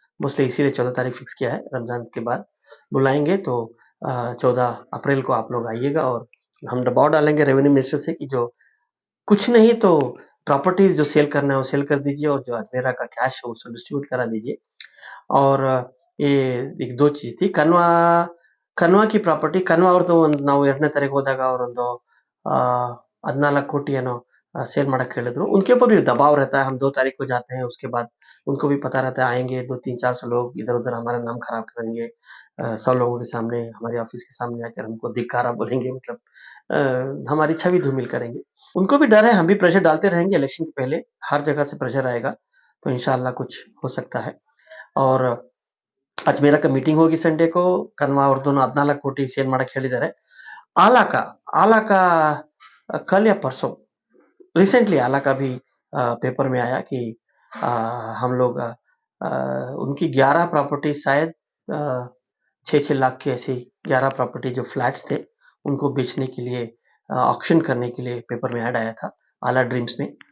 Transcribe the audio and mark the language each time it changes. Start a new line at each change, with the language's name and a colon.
Hindi: Mostly इसीलिए 14 तारीख fix किया है, रमज़ान के बाद बुलाएँगे तो 14 अप्रैल को आप लोग आइएगा और हम दबाव डालेंगे रेवेन्यू मिनिस्टर से कि जो कुछ नहीं तो प्रॉपर्टीज़ जो सेल करना है वो सेल कर दीजिए और जो अजमेरा का कैश है उसको डिस्ट्रीब्यूट करा दीजिए। और ये एक 2 चीज़ थी।
Kannada: ಕನ್ವಾ
Hindi: की प्रॉपर्टी
Kannada: ಕನ್ವಾ ಅವ್ರದ್ದು ಒಂದು ನಾವು 2ನೇ ತಾರೀಕು ಹೋದಾಗ ಅವರೊಂದು 14 ಕೋಟಿ ಏನೋ ಸೇಲ್ ಮಾಡಕ್ಕೆ ಹೇಳಿದ್ರು।
Hindi: उनके ऊपर भी दबाव रहता है, हम 2 तारीख को जाते हैं, उसके बाद उनको भी पता रहता है आएँगे 2 3-400 लोग इधर-उधर हमारा नाम खराब करेंगे। 100 लोगों के सामने, हमारे ऑफिस के सामने आकर हमको धिक्कारा बोलेंगे, मतलब हमारी छवि धूमिल करेंगे। उनको भी डर है, हम भी प्रेशर डालते रहेंगे इलेक्शन के पहले, हर जगह से प्रेशर आएगा, तो इंशाअल्लाह कुछ हो सकता है।
Kannada: और ಅಜ್ಮೇರ ಮೀಟಿಂಗ್ ಹೋಗಿ ಸಂಡೆಕೋ ಕನ್ವಾ ಅವ್ರದ್ದು 14 ಕೋಟಿ ಸೇಲ್ ಮಾಡಕ್ಕೆ ಹೇಳಿದ್ದಾರೆ।
Hindi: आला का आला का कल या परसों रिसेंटली आला का भी पेपर में आया कि अ, हम लोग उनकी 11 प्रॉपर्टी शायद 6-6 लाख की ऐसी 11 प्रॉपर्टी जो फ्लैट्स थे उनको बेचने के लिए ऑक्शन करने के लिए पेपर में ऐड आया था आला ड्रीम्स में।